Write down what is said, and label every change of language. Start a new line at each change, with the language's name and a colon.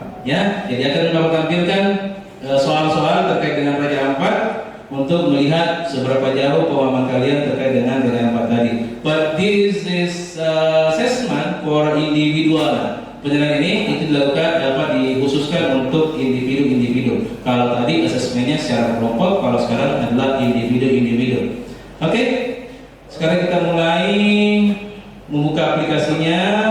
Indonesian: Ya, jadi akan Bapak tampilkan soal-soal terkait dengan Raja Ampat untuk melihat seberapa jauh pemahaman kalian terkait dengan Raja Ampat tadi.
English: But this is assessment for individual.
Indonesian: Penilaian ini itu dilakukan dikhususkan untuk individu-individu. Kalau tadi asesmennya secara kelompok, kalau sekarang adalah individu-individu. Oke, sekarang kita mulai membuka aplikasinya.